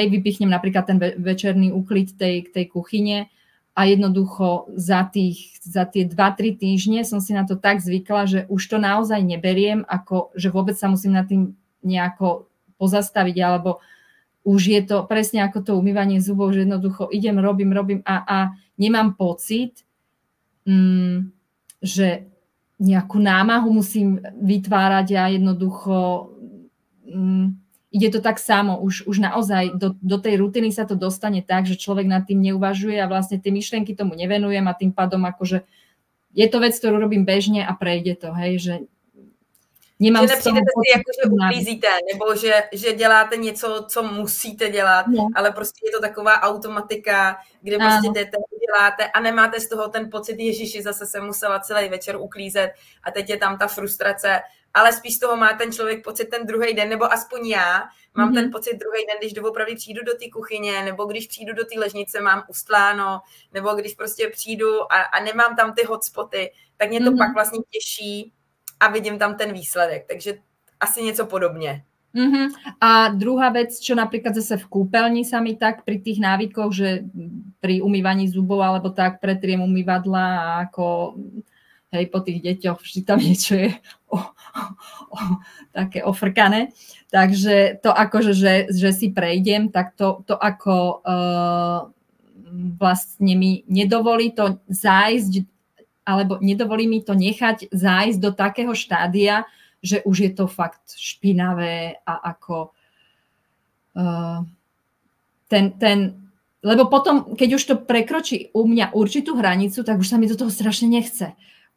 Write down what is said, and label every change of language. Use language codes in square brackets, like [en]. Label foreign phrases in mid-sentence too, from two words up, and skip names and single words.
[sk] vypichnem napríklad ten večerný úklid tej kuchyne a jednoducho za tie 2-3 týždne som si na to tak zvykla, že už to naozaj neberiem, ako že vôbec sa musím nad tým nejako pozastaviť, alebo už je to presne ako to umývanie zubov, že jednoducho idem, robím a nemám pocit, že nejakú námahu musím vytvárať a jednoducho ide to tak samo. Už naozaj do tej rutiny sa to dostane tak, že človek nad tým neuvažuje a vlastne tie myšlienky tomu nevenujem a tým pádom akože je to vec, ktorú robím bežne a prejde to, hej, že nemám [cs] že nepřijdete si jako, že uklízíte, nebo že děláte něco, co musíte dělat, ale prostě je to taková automatika, kde prostě jdete, děláte a nemáte z toho ten pocit, ježiši, zase jsem musela celý večer uklízet a teď je tam ta frustrace, ale spíš z toho má ten člověk pocit ten druhý den, nebo aspoň já mám ten pocit druhý den, když doopravdy přijdu do té kuchyně, nebo když přijdu do té ležnice, mám ustláno, nebo když prostě přijdu a nemám tam ty hotspoty, tak mě to pak vlastně těší a vidím tam ten výsledek. Takže asi něco podobně. [sk] A druhá vec, čo napríklad zase v kúpeľni sa mi tak pri tých návykoch, že pri umývaní zubov alebo tak pretriem umývadla a ako hej, po tých deťoch vždy tam niečo je také ofrkané. Takže to akože, že si prejdem, tak to ako vlastne mi nedovolí to zájsť, alebo nedovolí mi to nechať zájsť do takého štádia, že už je to fakt špinavé a ako lebo potom, keď už to prekročí u mňa určitú hranicu, tak už sa mi do toho strašne nechce.